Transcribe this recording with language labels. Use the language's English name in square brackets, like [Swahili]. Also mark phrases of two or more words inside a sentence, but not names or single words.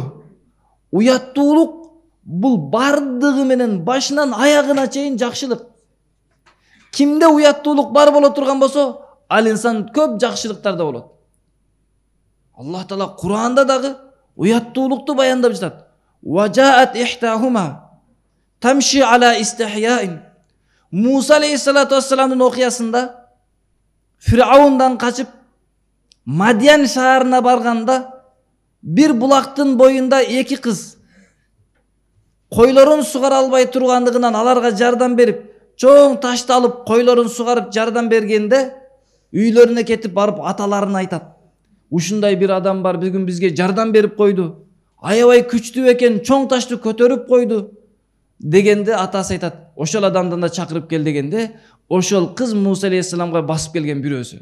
[Kyrgyz] Уяттуулук бул бардыгы менен башынан аягына чейин жакшылык. Кимде уяттуулук бар боло турган болсо, ал инсан көп жакшылыктарда болот. Аллах Таала Кур'анда дагы уяттуулукту баяндап жатат. [Arabic] فجاءته إحداهما تمشي على استحياء. [Kyrgyz] Муса алейхиссалату вассаламдын окуясында Фир'аундан качып Мадиян шаарына барганда бир булактын боюнда эки кыз койлорун сугара албай тургандыгынан аларга жардам берип, чоң ташты алып койлорун сугарып жардам бергенде үйлөрүнө кетип барып аталарына айтат: ушундай бир адам бар, бүгүн бизге жардам берип койду, аябай күчтүү экен, чоң ташты көтөрүп койду дегенде атасы айтат: ошол адамдан да чакырып кел дегенде, ошол кыз Муса алейхиссаламга басып келген бирөөсү.